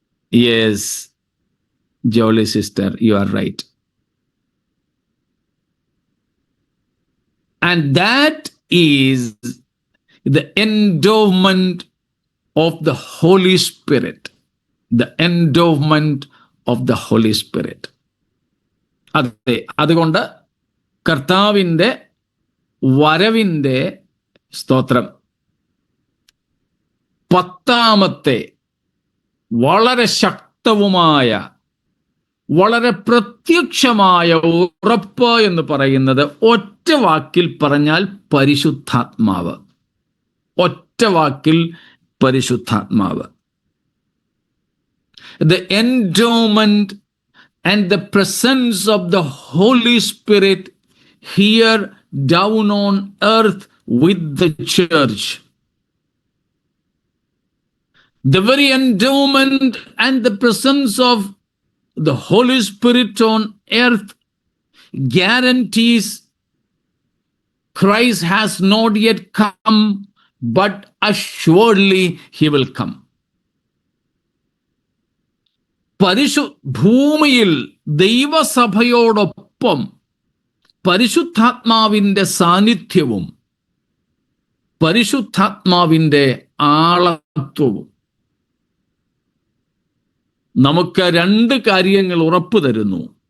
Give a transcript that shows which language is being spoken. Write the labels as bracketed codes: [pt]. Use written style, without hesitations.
[en] Yes, Jolie sister, you are right. And that is the endowment of the Holy Spirit. The endowment of the Holy Spirit. [ml] അതെ, അതുകൊണ്ട് കർത്താവിൻ്റെ വരവിൻ്റെ സ്തോത്രം 10ാമത്തെ വളരെ ശക്തവുമായ വളരെ പ്രത്യക്ഷമായ ഉറപ്പ് എന്ന് പറയുന്നത് ഒറ്റ വാക്കിൽ പറഞ്ഞാൽ പരിശുദ്ധാത്മാവ്. ഒറ്റ വാക്കിൽ പരിശുദ്ധാത്മാവ്. [en] The endowment and the presence of the Holy Spirit here down on earth with the church. The very endowment and the presence of the Holy Spirit on earth guarantees Christ has not yet come, but assuredly he will come. [ml] ഭൂമിയിൽ ദൈവസഭയോടൊപ്പം പരിശുദ്ധാത്മാവിൻ്റെ സാന്നിധ്യവും പരിശുദ്ധാത്മാവിൻ്റെ ആളത്വവും നമുക്ക് 2 കാര്യങ്ങൾ ഉറപ്പു തരുന്നു.